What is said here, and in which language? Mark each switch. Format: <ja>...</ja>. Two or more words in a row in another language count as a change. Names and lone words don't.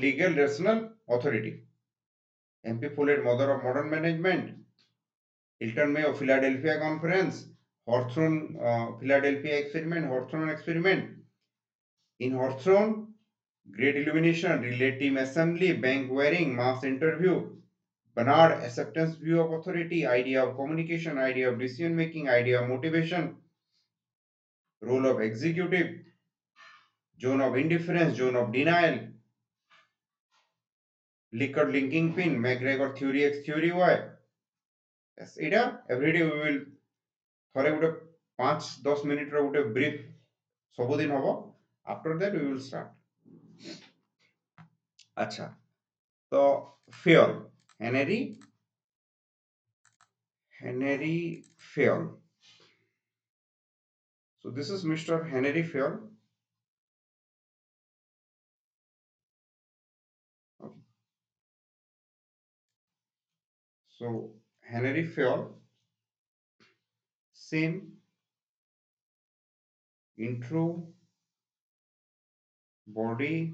<en>legal rational authority MP Follett mother of modern management Hilton Mayo Philadelphia conference Hawthorne Philadelphia experiment Hawthorne experiment in Hawthorne great illumination relay team assembly bank wearing mass interview Bernard acceptance view of authority idea of communication idea of decision making idea of motivation role of executive zone of indifference zone of denial Likert linking pin McGregor theory x theory y এটা everyday we will</en> <or>ଥରେ ଗୋଟେ 5-10 ମିନିଟର ଗୋଟେ ବ୍ରିଫ ସବୁଦିନ ହବ</or> <en>after that we will start</en> <or>ଆଚ୍ଛା ତ</or> <en>Fayol Henry Fayol so this is Mr. Henry Fayol okay. So Henry Fayol same intro body</en>